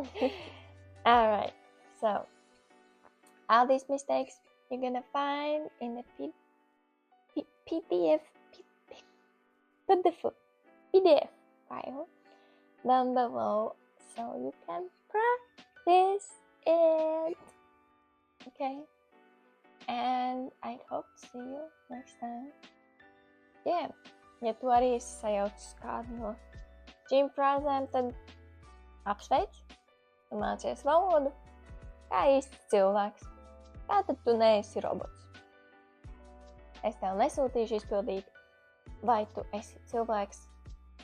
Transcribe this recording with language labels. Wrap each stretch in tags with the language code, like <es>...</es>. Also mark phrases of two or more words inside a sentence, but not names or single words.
<en>Alright, so all these mistakes you're gonna find in the PDF PDF file down below, so you can practice it. Okay? And I hope to see you next time. Yeah,</en> <lv>ja tu arī esi sajaucis kādu no šīm frāzēm, tad apsveic un mācies valodu kā īsts cilvēks. Tātad tu neesi robots. Es tev nesūtīšu izpildīt, vai tu esi cilvēks anketiņu.</lv>